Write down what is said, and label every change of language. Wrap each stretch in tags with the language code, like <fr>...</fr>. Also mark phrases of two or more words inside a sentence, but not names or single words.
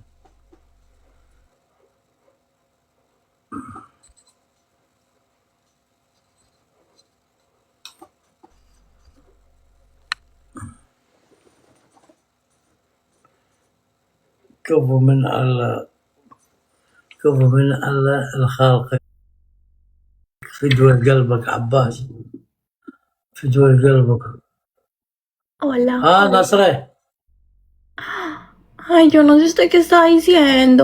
<ar>كفو من الله، كفو من الله الخالق، فدوى قلبك عباس، فدوى قلبك.</ar> <es>Hola. Nasre. Ay, yo no sé usted qué está diciendo.</es>